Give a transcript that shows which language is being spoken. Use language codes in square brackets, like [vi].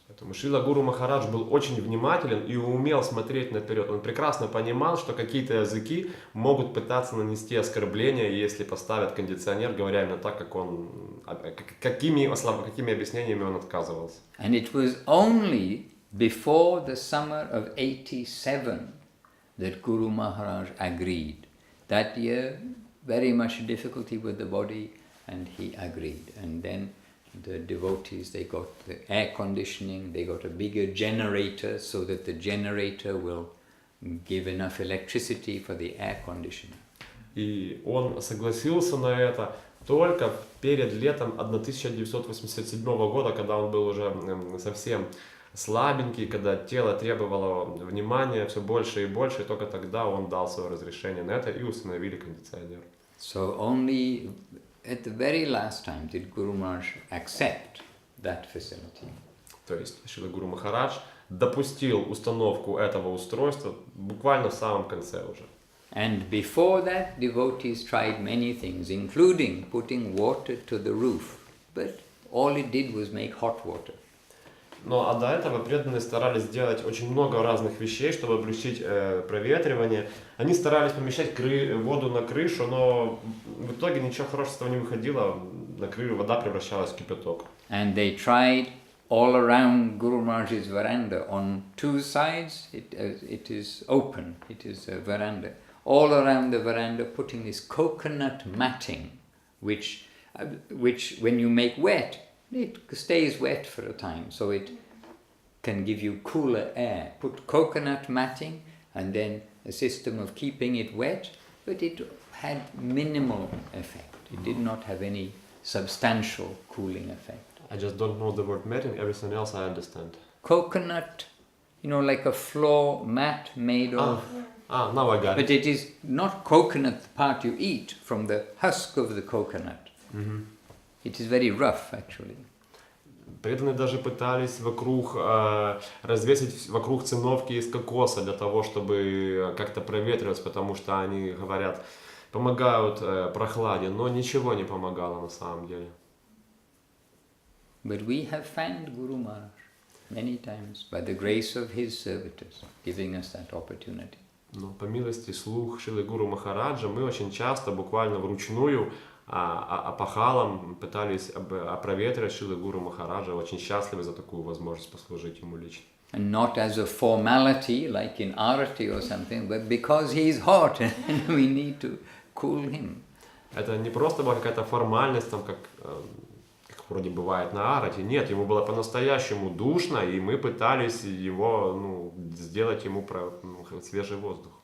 [ru] Поэтому Шрила Гуру Махарадж был очень внимателен и умел смотреть наперед. Он прекрасно понимал, что какие-то языки могут пытаться нанести оскорбления, если поставят кондиционер, говоря именно так, как он, какими объяснениями он отказывался. [en] And it was only before the summer of 87 that Guru Maharaj agreed. That year, very much difficulty with the body, and he agreed. And then the devotees, they got the air conditioning, they got a bigger generator so that the generator will give enough electricity for the air conditioner. [ru] И он согласился на это только перед летом 1987 года, когда он был уже совсем слабенький, когда тело требовало внимания все больше и больше, и только тогда он дал свое разрешение на это и установили кондиционер. [en] So only at the very last time did Guru Maharaj accept that facility. [ru] То есть Шрила Гуру Махарадж допустил установку этого устройства буквально в самом конце уже. [en] And before that, devotees tried many things, including putting water to the roof. But all it did was make hot water. [ru] Ну а до этого преданные старались сделать очень много разных вещей, чтобы облегчить проветривание. Они старались помещать воду на крышу, но в итоге ничего хорошего с этого не выходило. На крышу вода превращалась в кипяток. [en] And they tried all around Guru Maharaj's veranda. On two sides, it is open. It is a veranda. All around the veranda, putting this coconut matting, which when you make wet, it stays wet for a time, so it can give you cooler air. Put coconut matting and then a system of keeping it wet, but it had minimal effect. It did not have any substantial cooling effect. I just don't know the word matting, everything else I understand. Coconut, like a floor mat made of... now I got it. But it is not coconut, the part you eat, from the husk of the coconut. Mm-hmm. It is very rough, actually. [ru] Преданные даже пытались развесить вокруг циновки из кокоса для того, чтобы как-то проветриваться, потому что они, говорят, помогают прохладе, но ничего не помогало на самом деле. [en] But we have found Guru Maharaj many times by the grace of his servitors, giving us that opportunity. [ru] Но по милости слух Шрилы Гуру Махараджа мы очень часто, буквально вручную, опахалом пытались опроветривать Шрилы Гуру Махараджа, очень счастливы за такую возможность послужить ему лично. [en] And not as a formality, like in arati or something, but because he is hot and we need to cool him. [ru] Это не просто была какая-то формальность, там, как вроде бывает на арате. Нет, ему было по-настоящему душно, и мы пытались его, сделать ему свежий воздух.